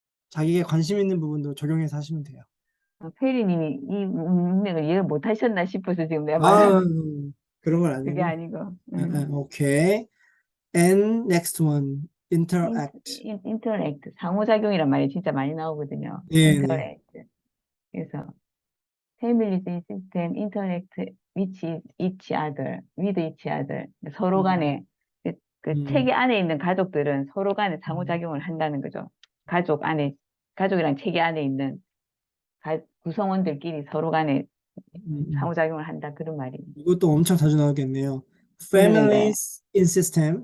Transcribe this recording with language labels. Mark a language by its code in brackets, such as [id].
[ko] 자기가 관심 있는 부분도 적용해서 하시면 돼요. 페리님이 이 문맥을 이해를 못 하셨나 싶어서 지금 내가 말하는 아, 그런 건 그게 아니고. 아니고, [en] 오케이. And next one, interact. [ko] 인터랙트, 상호작용이란 말이 진짜 많이 나오거든요. 네, 네. 인터랙트. [en] 그래서, Families in system interact with each other, with each other. [ko] 서로 음, 간에 그 음, 체계 안에 있는 가족들은 서로 간에 음, 상호작용을 한다는 거죠. 가족 안에 가족이랑 체계 안에 있는 구성원들끼리 서로 간에 음. 상호작용을 한다 그런 말이에요. 이것도 엄청 자주 나오겠네요. 그러는데 [en] Families in system